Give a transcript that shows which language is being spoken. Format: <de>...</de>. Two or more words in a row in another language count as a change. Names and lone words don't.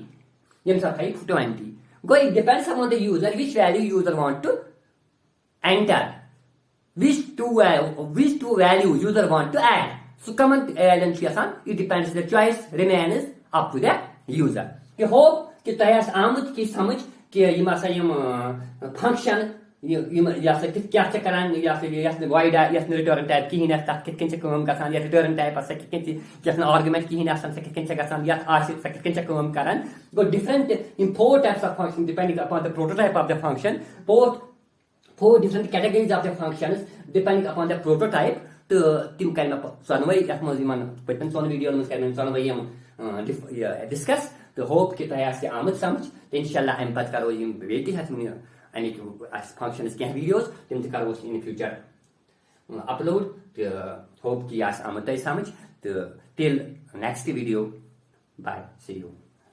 <en>Then 20. Go it depends upon the user, which value user want to enter. Which two values user want to add. So come on it depends the choice remains up to the user. I hope</en> <ks>कि तयास आमद की समझ कि यम आसा यम फंक्शन यासा कि क्या छ करान यासा void यासा</ks> <en>return type</en> <ks>की हिन तक कितकन छ काम गसान या</ks> <en>return type</en> <ks>आसा कितकन यासा आर्गुमेंट की हिन आसा कितकन छ गसान या आसा कितकन छ काम करान</ks> <en>go different in four types of function depending upon the prototype of the function</en> <ks>four different categories of the functions depending upon the prototype तो तिम करें सनवई यात मज यमन पटन सन वीडियो मज करें सनवई यम डिस्कस तो होप कि तह आमद समझ तो इंशाल्लाह अम पत करो यम बेटी हथ अमिक फंक्शनस क्या वीडियोस तम करो</ks> <en>in future</en> <ks>अपलोड तो होप कि आमद तह समझ तो</ks> <en>till next video bye see you</en>